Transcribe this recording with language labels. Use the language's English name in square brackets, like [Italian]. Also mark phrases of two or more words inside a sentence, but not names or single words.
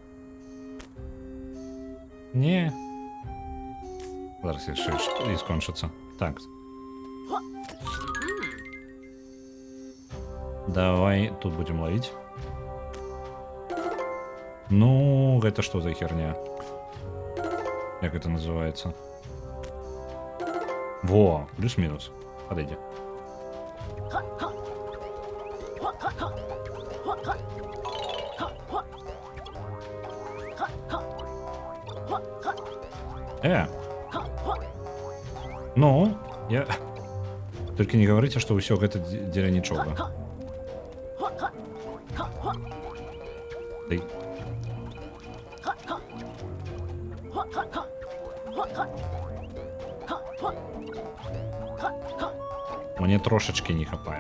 [Belarusian] Не. Зараз яшчэ і скончыцца. Так. [Russian] Давай тут будем ловить. [Belarusian] Ну, гэта што за херня? [Russian] Як это называется? Во, плюс-минус. Подойди. Ну, я... Только не говорите, что [Belarusian] ўсё гэта дзеля нічога. [Russian] Дай. [Belarusian] Мне трошечки не хапае.